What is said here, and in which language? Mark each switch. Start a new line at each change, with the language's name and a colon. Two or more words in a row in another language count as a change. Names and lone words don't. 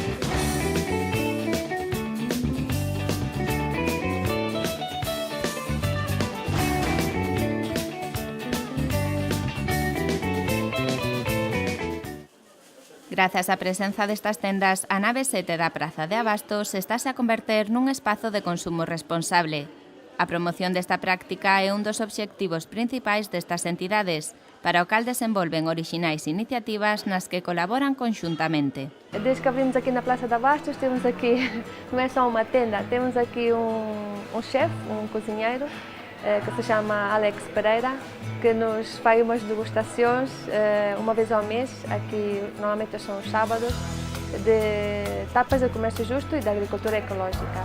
Galician: Grazas á presenza destas tendas, a nave 7 da Praza de Abastos estáse a converter nun espazo de consumo responsable. A promoción desta práctica é un dos obxectivos principais destas entidades, para o cal desenvolven orixinais iniciativas nas que colaboran conxuntamente.
Portuguese: Desde que abrimos aqui na Praça de Abastos, temos aqui, não é só uma tenda, temos aqui um chefe, um cozinheiro, que se chama Alex Pereira, que nos faz umas degustações uma vez ao mês, aqui normalmente são os sábados, de tapas de comércio justo e da agricultura ecológica.